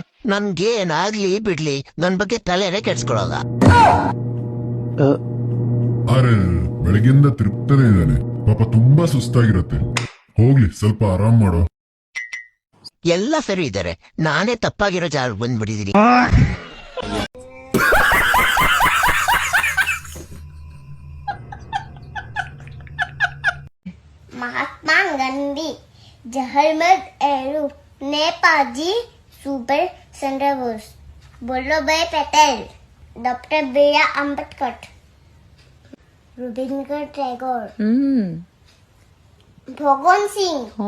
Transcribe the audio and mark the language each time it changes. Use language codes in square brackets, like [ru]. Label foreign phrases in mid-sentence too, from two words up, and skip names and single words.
[kn] ನನ್ಗೆ ಏನಾಗ್ಲಿ ಬಿಡ್ಲಿ ನನ್ ಬಗ್ಗೆ ತಲೆನೇ ಕೆಡ್ಸ್ಕೊಳಲ್ಲ. ಅರೆ ಬೆಳಗಿಂದ ತೃಪ್ತನೇ ಇದ್ದಾನೆ, ಪಾಪ ತುಂಬಾ ಸುಸ್ತಾಗಿರತ್ತೆ. ಹೋಗ್ಲಿ ಸ್ವಲ್ಪ ಆರಾಮ್ ಮಾಡೋ. ಎಲ್ಲ ಸರಿ ಇದ್ದಾರೆ, ನಾನೇ ತಪ್ಪಾಗಿರೋ ಜಾಗ ಬಂದ್ಬಿಟ್ಟಿದೀನಿ. महात्मा गांधी, जवाहरलाल नेहरू, नेताजी सुभाष चंद्र बोस, वल्लभ भाई पटेल, डॉक्टर बी.आर. अम्बेडकर, रविंद्रनाथ टैगोर, भगवान सिंह.